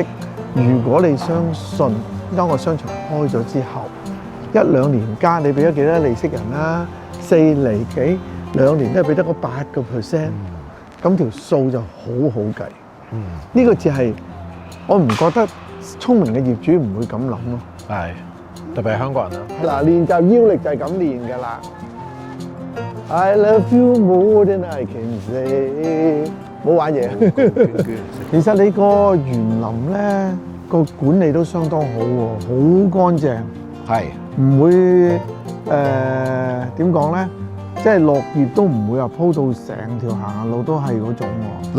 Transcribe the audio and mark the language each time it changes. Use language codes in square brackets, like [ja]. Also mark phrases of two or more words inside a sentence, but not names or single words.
[yue] 如果你相信當個商場開咗之後1-2年間你俾咗幾多利息人啦？4厘幾，2年都係俾得個8%，咁條數就好好計。呢個就係我唔覺得聰明嘅業主唔會咁諗咯。係，特別係香港人啦。嗱，練習腰力就係咁練㗎啦。 [en] I love you more than I can say。 [yue] 冇玩嘢。其實你個園林咧個管理都相當好喎，好乾淨。係。唔會點講咧？即係落葉都唔會話鋪到成條行路都係嗰種喎。